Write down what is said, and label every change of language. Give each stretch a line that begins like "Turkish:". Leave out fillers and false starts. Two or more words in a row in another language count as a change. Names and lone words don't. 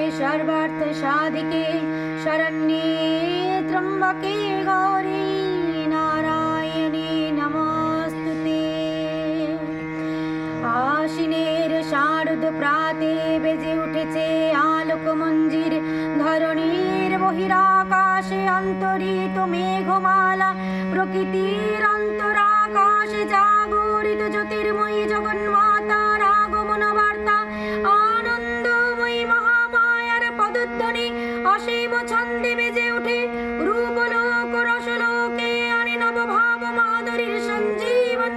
Sanskrit: सर्वार्थ साधिके शरण्ये त्र्यंबके गौरी नारायणी नमस्तुते।
Bangla: আশ্বিনের শারদ প্রাতে বেজে উঠেছে আলোক মঞ্জির, ধরণীর বহিরাকাশে অন্তরিত মেঘমালা, প্রকৃতির অন্তরাকাশে জাগরিত জ্যোতির্ময়ী জগন্মাতার আগমন বার্তা। আনন্দময়ী মহামায়ার পদধ্বনি অসীম ছন্দে বেজে ওঠে, রূপলোক রসলোকে আনে নবভাব মাধুরীর সঞ্জীবন।